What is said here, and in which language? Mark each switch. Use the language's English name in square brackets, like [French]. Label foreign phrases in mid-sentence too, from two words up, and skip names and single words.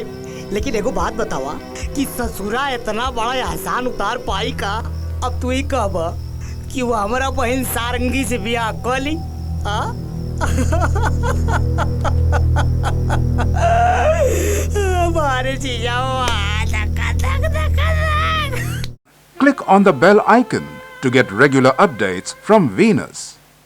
[Bhojpuri] लेकिन एगो बात बतावा कि ससुरा इतना बड़ा एहसान उतार पाई का? अब तू ही कहब कि वो हमारा बहन सारंगी से बियाह कर ली। हमारे जीजा [English] Click on the bell icon to get regular updates from Venus.